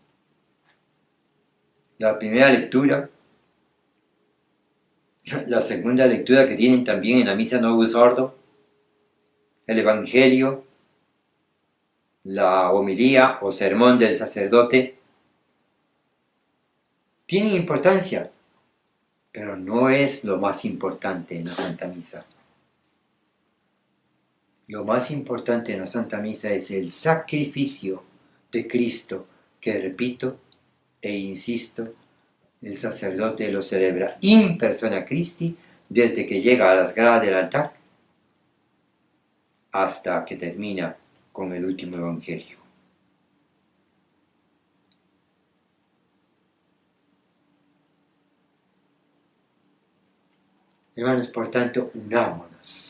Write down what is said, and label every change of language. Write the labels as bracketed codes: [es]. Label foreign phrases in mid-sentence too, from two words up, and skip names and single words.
[es] La primera lectura, la segunda lectura que tienen también en la Misa [la] Novus Ordo, [es] el Evangelio, la homilía o sermón del sacerdote, tienen importancia, pero no es lo más importante en la Santa Misa. Lo más importante en la Santa Misa es el sacrificio de Cristo, que repito e insisto, el sacerdote lo celebra [la] in persona Christi [es] desde que llega a las gradas del altar hasta que termina con el último evangelio. Hermanos, por tanto, unámonos.